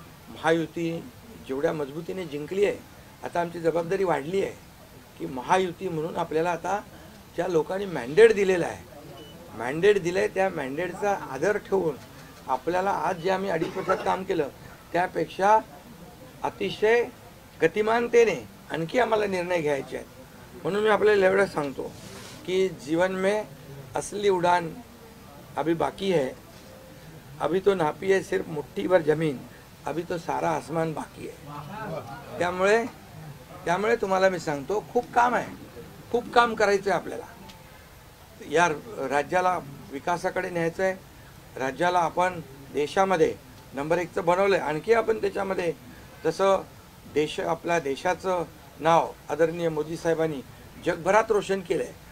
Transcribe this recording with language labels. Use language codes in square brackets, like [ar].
[mr] महायुती जेवढ्या मजबूतीने जिंकली आहे, आता आमची जबाबदारी वाढली आहे की महायुती म्हणून आपल्याला आता ज्या लोकांनी मॅन्डेट दिलेला आहे, मॅन्डेट दिलं आहे, त्या मॅन्डेटचा आदर ठेवून आपल्याला आज जे आम्ही 2.5 वर्षात काम केलं त्यापेक्षा अतिशय गतिमानतेने आणखी आम्हाला निर्णय घ्यायचे आहेत. म्हणून मी आपल्याला एवढं सांगतो कि [hi] जीवन में असली उड़ान अभी बाकी है, अभी तो नापी है सिर्फ मुट्ठी भर जमीन, अभी तो सारा आसमान बाकी है. [mr] त्यामुळे तुम्हाला मी सांगतो, खूप काम आहे, खूप काम करायचं आहे आपल्याला. या राज्याला विकासाकडे न्यायचं आहे. राज्याला आपण देशामध्ये नंबर 1 बनवलं आहे. आणखी आपण त्याच्यामध्ये जसं आपल्या देशाचं नाव आदरणीय मोदी साहेबांनी जगभरात रोशन केलं आहे.